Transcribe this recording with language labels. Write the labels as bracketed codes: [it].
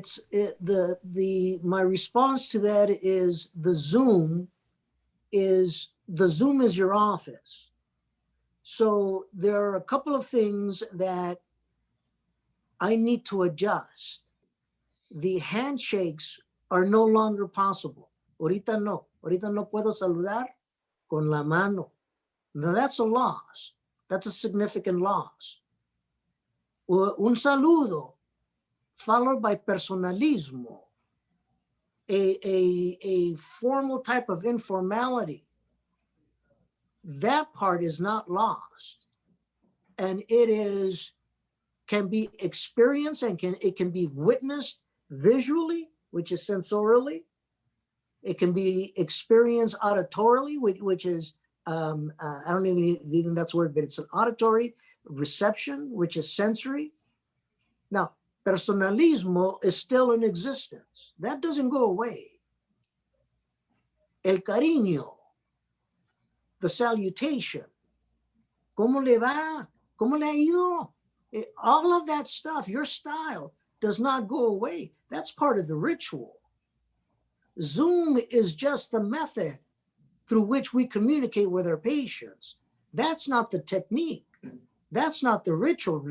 [en] My response to that is the Zoom is your office. So there are a couple of things that I need to adjust. The handshakes are no longer possible. [es] Ahorita no puedo saludar con la mano. [en] Now that's a loss. That's a significant loss. [es] Un saludo [en] followed by personalismo, a formal type of informality. That part is not lost. And it can be experienced and it can be witnessed visually, which is sensorially. It can be experienced auditorily, which is, I don't even that's the word, but it's an auditory reception, which is sensory. Now, personalismo is still in existence. That doesn't go away. [es] El cariño, [en] the salutation, [es] ¿cómo le va? ¿Cómo le ha ido? [en] All of that stuff, your style does not go away. That's part of the ritual. Zoom is just the method through which we communicate with our patients. That's not the technique. That's not the ritual.